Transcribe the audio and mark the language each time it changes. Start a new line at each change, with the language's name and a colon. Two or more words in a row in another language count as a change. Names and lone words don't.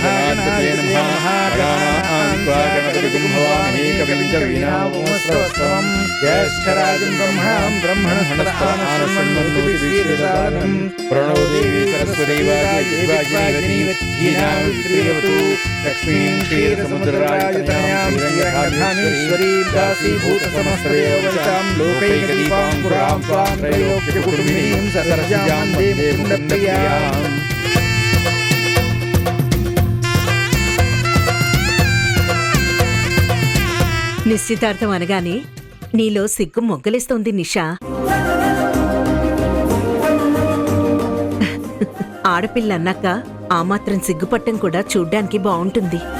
Sanskrit: गणाधिपतये नमः गणपतिं भवामहे कविं कवीनामुपमश्रवस्तमं ज्येष्ठराजं ब्रह्मणस्पदानशृण्वन्नोतिभिः प्रणो देवी सरस्वती वाग्देवती लक्ष्मीं क्षीरसमुद्रराजतनयां श्रीरङ्गधामेश्वरीं दासीभूतसमस्तदेववचां लोकैकदीपां पुरां त्वां त्रैलोक्यकुटुम्बिनीं सरजां वन्दे मुकुन्दप्रियाम्।
Telugu: నిశ్చితార్థం అనగానే నీలో సిగ్గు మొగ్గలిస్తోంది నిషా. ఆడపిల్ల అన్నాక ఆ మాత్రం సిగ్గుపట్టం కూడా చూడ్డానికి బావుంటుంది.